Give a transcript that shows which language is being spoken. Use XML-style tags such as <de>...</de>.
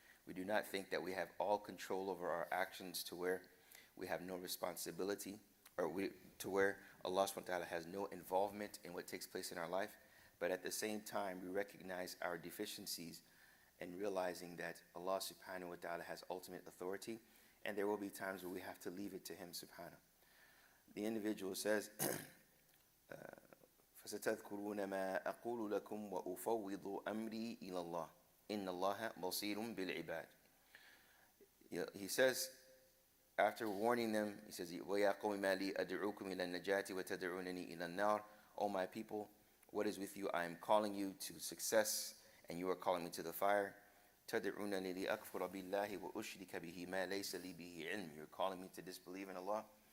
<en>We do not think that we have all control over our actions to where we have no responsibility, or to where Allah subhanahu wa ta'ala has no involvement in what takes place in our life. But at the same time, we recognize our deficiencies and realizing that Allah subhanahu wa ta'ala has ultimate authority, and there will be times where we have to leave it to Him subhanahu. The individual says,</en> <ar>فَسَتَذْكُرُونَ مَا أَقُولُ لَكُمْ وَأُفَوِّضُ أَمْرِي إِلَى اللَّهِ إِنَّ اللَّهَ بَصِيرٌ بِالْعِبَادِ.</ar> <en>He says, after warning them, he says,</en> <ar>وَيَا قَوْمِ مَا لِي أَدْعُوكُمْ إِلَى النَّجَاةِ وَتَدْعُونَنِي إِلَى النَّارِ.</ar> <en>O my people, what is with you? I am calling you to success, and you are calling me to the fire.</en> <ar>تَدْعُونَنِي لِأَكْفُرَ بِاللَّهِ وَأُشْرِكَ بِهِ مَا لَيْسَ لِي بِهِ عِلْمٌ.</ar> <en>You're calling me to disbelieve in Allah.</en>